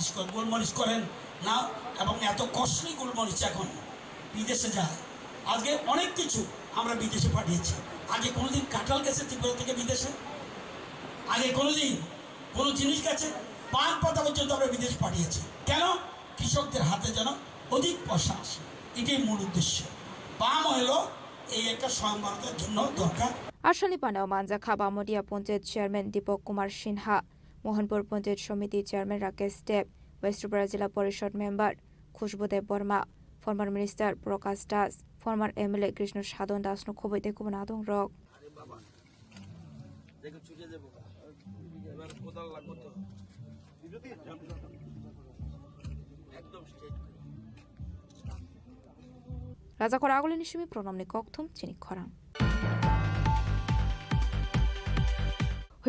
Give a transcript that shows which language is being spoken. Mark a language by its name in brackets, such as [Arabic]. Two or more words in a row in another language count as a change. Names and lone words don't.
[Bangla] করেন গোলমরিচ করেন না এবং এত কস্টলি গোলমরিচ এখন বিদেশে যায় আজকে অনেক কিছু আমরা বিদেশে পাঠিয়েছি আগে কোনোদিন কাঁঠাল গেছে ত্রিপুরা থেকে বিদেশে আগে কোনোদিন কোনো জিনিস গেছে পান পাতা পর্যন্ত আমরা বিদেশ পাঠিয়েছি কেন কৃষকদের হাতে যেন অধিক পয়সা আসে এটাই মূল উদ্দেশ্য পাম হলো এই একটা স্বয়ংবরতার জন্য দরকার [Kok Borok] Ashani Pandao Manjakha Bamudia Panchayat Chairman Deepak Kumar Sinha Mohanpur Panchayat Samiti Chairman Rakesh Debno West Tripura Jilla Parishad Member Khushbu Deb Burma Former Minister Prakash Das Former MLA Krishna Sadon Das no khoboi te kubun adong rok Raja Khora agolini shumi pranamni kokthum Chini Khorang